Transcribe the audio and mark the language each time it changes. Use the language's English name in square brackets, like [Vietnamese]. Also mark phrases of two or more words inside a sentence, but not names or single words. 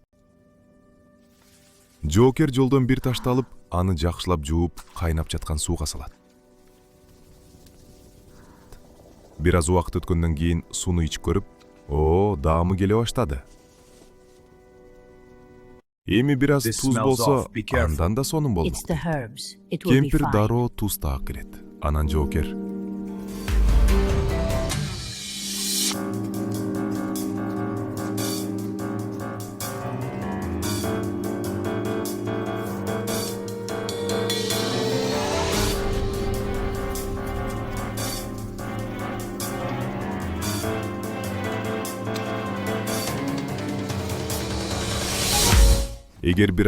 [Kyrgyz] Жоокер жолдон бир ташты алып, аны жакшылап жууп, кайнап жаткан сууга салат. Бир аз убакыт өткөндөн кийин сууну ичип көрүп, даамы келе баштады. Эми бир аз [English] This [Kyrgyz] туз [English] smells [Kyrgyz] болсо, [English] off. Be careful. [Kyrgyz] андан да сонун болмок. [English] It's the herbs. It will be [Kyrgyz] Кемпир [English] fine. [Kyrgyz] дароо туз таап келет. Анан жоокер: эгер бир